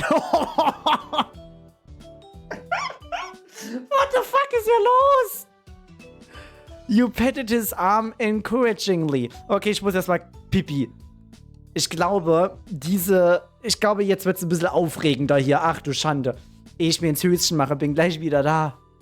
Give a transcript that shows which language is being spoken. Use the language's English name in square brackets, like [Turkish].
[English] What the fuck [German] ist hier los? [English] You patted his arm encouragingly. [German] Okay, ich muss erstmal pipi. Ich glaube, jetzt wird es ein bisschen aufregender hier. Ach du Schande. Ehe ich mir ins Höschen mache, bin gleich wieder da.